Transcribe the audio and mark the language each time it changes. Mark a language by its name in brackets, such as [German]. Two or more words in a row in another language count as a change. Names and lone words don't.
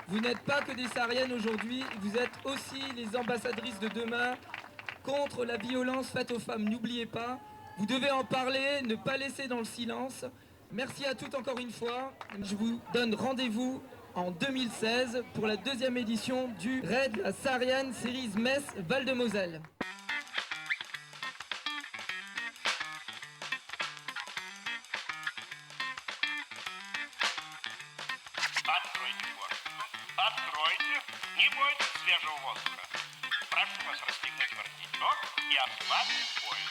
[French] Vous n'êtes pas que des Sahariennes aujourd'hui, vous êtes aussi les ambassadrices de demain contre la violence faite aux femmes. N'oubliez pas, vous devez en parler, ne pas laisser dans le silence. Merci à toutes encore une fois. Je vous donne rendez-vous en 2016 pour la 2e édition du Raid la Saharian Series Metz Val-de-Moselle. [Russian] Откройте форточку. Откройте. Не бойтесь свежего воздуха. Прошу вас расстегнуть воротничок и ослабить пояс.